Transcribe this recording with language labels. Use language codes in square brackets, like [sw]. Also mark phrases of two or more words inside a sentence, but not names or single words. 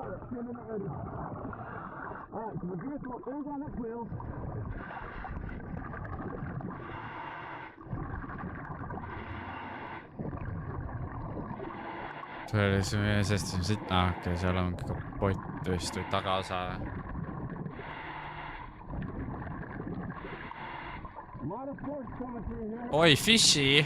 [en] Alright, so the vehicle is on its wheels. [et] see oli see, sest see on siit, okei, seal on kapott vist või tagaosa. Oi, Fishy!